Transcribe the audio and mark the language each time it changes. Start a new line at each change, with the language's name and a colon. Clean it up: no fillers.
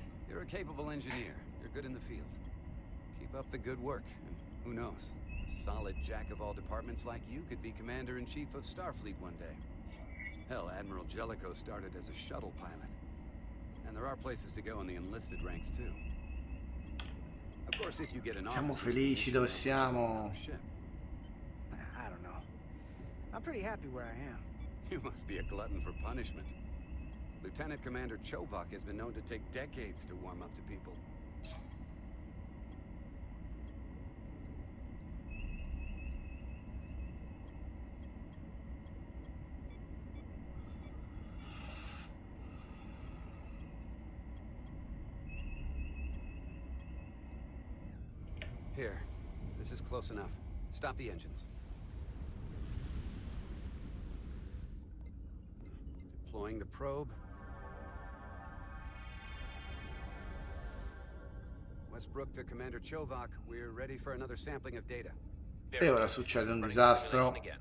English: You're a capable engineer. You're good in the field. Keep up the good work, and who knows? A solid jack of all departments like you could be Commander-in-Chief of Starfleet one day. Hell, Admiral Jellicoe started as a shuttle pilot. And there are places to go in the enlisted ranks, too. Of course, if you get an
Italian: Siamo felici dove siamo.
English: I don't know. I'm pretty happy where I am. You must be a glutton for punishment. Lieutenant Commander Chovak has been known to take decades to warm up to people. Here. This is close enough. Stop the engines. Deploying the probe. Westbrook to Commander Chovak. We're ready for another sampling of data.
Italian: E ora succede un disastro.